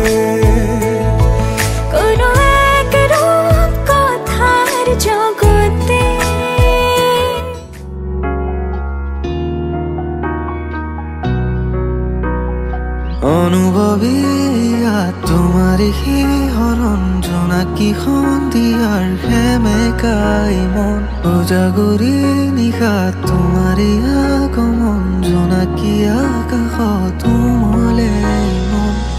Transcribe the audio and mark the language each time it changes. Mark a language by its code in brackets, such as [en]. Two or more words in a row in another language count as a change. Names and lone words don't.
[bn] কোনো এক রূপ কথার জগতে অনুভবী তোমার শিহরণ, [as] জোনাকী সন্ধিয়াৰ সেমেকাই মন, উজাগৰি নিশা তোমাৰে আগমন, জোনাকী আকাশত উমলে মন।